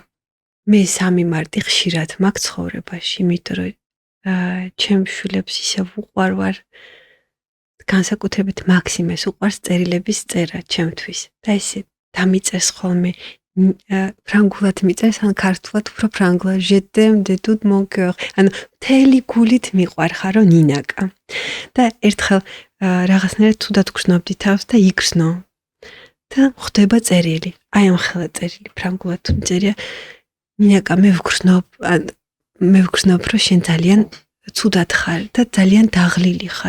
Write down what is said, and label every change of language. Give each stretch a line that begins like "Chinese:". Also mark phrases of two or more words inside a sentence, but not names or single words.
Georgian: მე 3 მარტი ხშირად მაქვს ცხოვრებაში, იმიტომ რომ ჩემს შვილებს ისევ უყვარ ვარ. განსაკუთრებით მაქსიმეს უყვარს წერილების წერა ჩემთვის. და ესე დამიწერს ხოლმე ფრანგულად მიწერს, ან ქართულად უფრო ფრანგულად.
French: Je t'aime de tout mon cœur.
Georgian: ანუ მთელი გულით მიყვარხარ რომ ნინაკა. და ერთხელ რაღაცნაირად თუდად გრძნობდი თავს და იგრძნო. და ხდება წერილი. აი ამ ხელა წერილი ფრანგულად თუ წერია. ნინაკა მე ვგრძნობ რომ შენ ძალიან ცუდად ხარ და ძალიან დაღლილი ხარ.